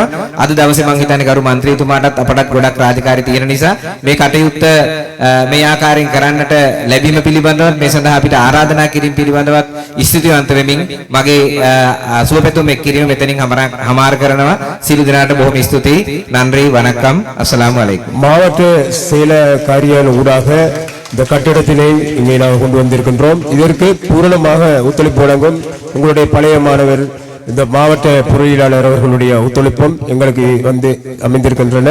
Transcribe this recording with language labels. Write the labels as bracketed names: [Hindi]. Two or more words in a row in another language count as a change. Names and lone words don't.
[Sinhala] අද දවසේ මම හිතන්නේ ගරු මන්ත්‍රීතුමාටත් අපටත් ගොඩක් රාජකාරී තියෙන නිසා මේ කටයුත්ත මේ ආකාරයෙන් කරන්නට ලැබීම පිළිබඳව මේ සඳහා අපිට ආරාධනා කිරීම පිළිබඳවත් ස්තුතිවන්ත වෙමින් මගේ සුවපැතුම් එක් කිරීම මෙතනින් හමාර කරනවා. සියලු දෙනාට බොහොම ස්තුතියි. [Tamil] நன்றி வணக்கம். [Arabic] السلام عليكم. [Tamil] மாவட்ட செயல காரியாலய ஊடாக இந்த கட்டிடத்தினை இங்கே நாங்கள் கொண்டு வந்திருக்கின்றோம். இதற்கு பூரணமாக ஒத்துழைப்பு வழங்கும் உங்களுடைய பழைய மாணவர் இந்த மாவட்ட பொறியியலாளர் அவர்களுடைய ஒத்துழைப்பும் எங்களுக்கு வந்து அமைந்திருக்கின்றன.